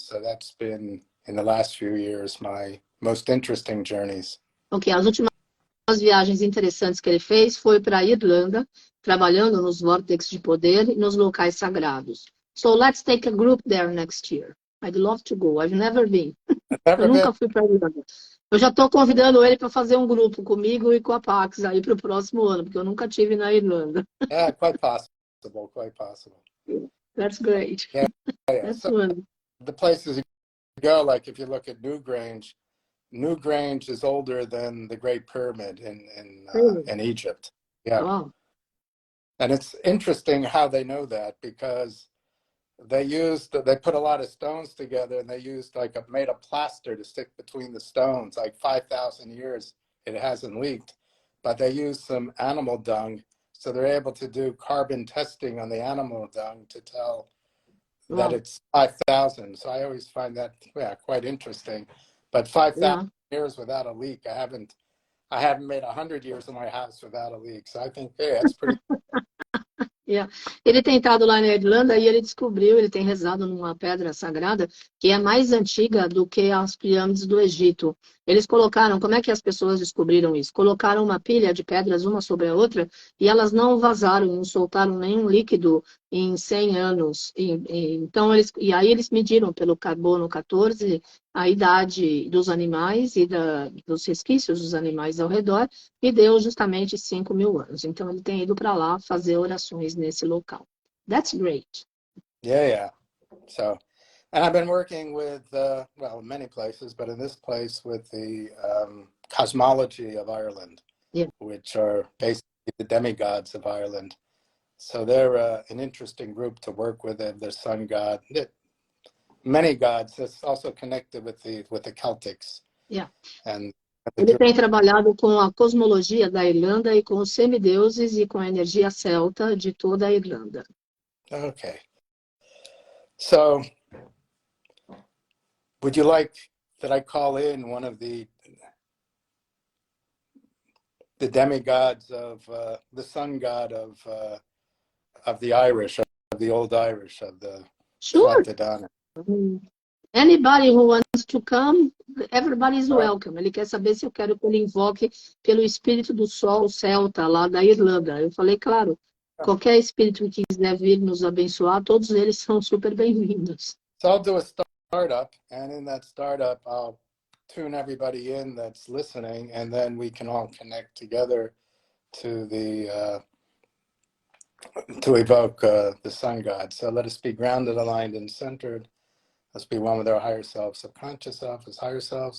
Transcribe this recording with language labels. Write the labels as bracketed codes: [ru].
[en] So that's been, in the last few years, my most interesting journeys. [pt] Ok, as últimas viagens interessantes que ele fez foi para a Irlanda, trabalhando nos vórtices de poder e nos locais sagrados. [en] So let's take a group there next year. I'd love to go. I've never been. [pt] Eu nunca fui para a Irlanda. Eu já estou convidando ele para fazer um grupo comigo e com a Pax aí para o próximo ano, porque eu nunca tive na Irlanda. [en] Yeah, quite possible, quite possible. That's great. Yeah. That's so wonderful. the places you go, like if you look at Newgrange is older than the Great Pyramid in Egypt. Yeah. Wow. And it's interesting how they know that, because they put a lot of stones together and they made a plaster to stick between the stones. Like 5,000 years it hasn't leaked, but they used some animal dung, so they're able to do carbon testing on the animal dung to tell that it's 5,000. So I always find that quite interesting. But 5,000 years without a leak, I haven't made 100 years in my house without a leak. So I think that's pretty. Yeah. [pt] Ele tem estado lá na Irlanda e ele descobriu, ele tem rezado numa pedra sagrada que é mais antiga do que as pirâmides do Egito. Eles colocaram, como é que as pessoas descobriram isso? Colocaram uma pilha de pedras uma sobre a outra e elas não vazaram, não soltaram nenhum líquido em 100 anos. Então, e aí eles mediram pelo carbono 14 a idade dos animais e dos resquícios dos animais ao redor e deu justamente 5.000 anos. Então, ele tem ido para lá fazer orações nesse local. [en] That's great. Yeah. So, and I've been working with, many places, but in this place with the cosmology of Ireland, which are basically the demigods of Ireland. So they're an interesting group to work with. Their sun god, many gods. That's also connected with the Celtics. Yeah. And [pt] ele tem trabalhado com a cosmologia da Irlanda e com os semideuses e com a energia celta de toda a Irlanda. [en] Okay. So, would you like that I call in one of the demigods of the sun god of the Irish, of the old Irish, of the Fraternidade? Anybody who wants to come, everybody is welcome. [pt] Ele quer saber se eu quero que ele invoque pelo espírito do sol celta lá da Irlanda. Eu falei, claro, qualquer espírito que quiser vir nos abençoar, todos eles são super bem-vindos. [en] So I'll do a startup, and in that startup, I'll tune everybody in that's listening, and then we can all connect together to to evoke the sun god. So let us be grounded, aligned, and centered. Let's be one with our higher self, subconscious self as higher selves.